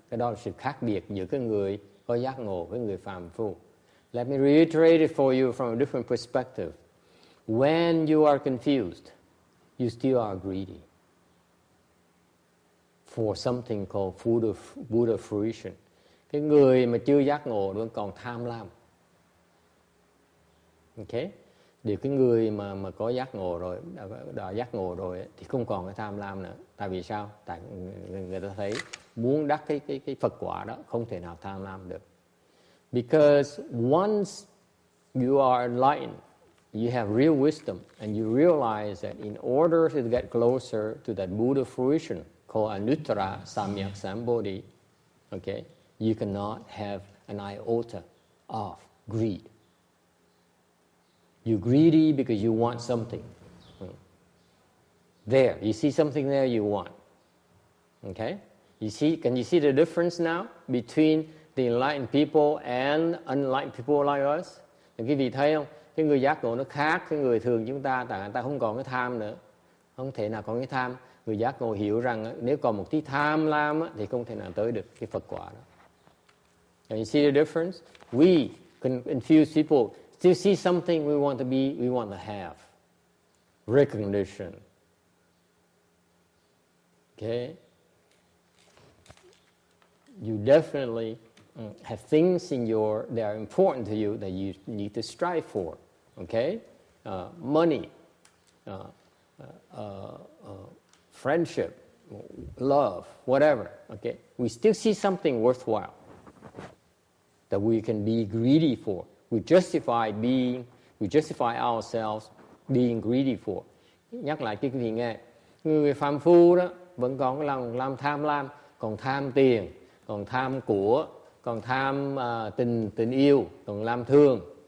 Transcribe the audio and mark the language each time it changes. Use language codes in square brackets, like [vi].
[vi] Cái đó là sự khác biệt giữa cái người có giác ngộ với người phàm phu. [en] Let me reiterate it for you from a different perspective. When you are confused, you still are greedy for something called Buddha fruition. [vi] Cái người mà chưa giác ngộ vẫn còn tham lam. Okay? Điều cái người mà có giác ngộ rồi, đã giác ngộ rồi thì không còn cái tham lam nữa. Tại vì sao? Tại người ta thấy muốn đắc cái Phật quả đó không thể nào tham lam được. [en] Because once you are enlightened, you have real wisdom, and you realize that in order to get closer to that Buddha fruition called Anuttara Samyak Sambodhi, okay, you cannot have an iota of greed. You're greedy because you want something. There, you see something there you want. Okay? Can you see the difference now between the enlightened people and unenlightened people like us? [vi] Thì quý vị thấy không? Cái người giác ngộ nó khác cái người thường chúng ta, tại người ta không còn cái tham nữa. Không thể nào còn cái tham. Người giác ngộ hiểu rằng nếu còn một tí tham lam thì không thể nào tới được cái Phật quả đó. [en] And you see the difference? We confuse people. Still see something we want to be, we want to have. Recognition. Okay? You definitely have things that are important to you that you need to strive for. Okay? Money, friendship, love, whatever. Okay? We still see something worthwhile that we can be greedy for. We justify ourselves being greedy for. [vi] Nhắc lại cho quý vị nghe. Người phàm phu đó vẫn còn cái lòng tham lam, còn tham tiền, còn tham của, còn tham tình yêu, còn tham thương.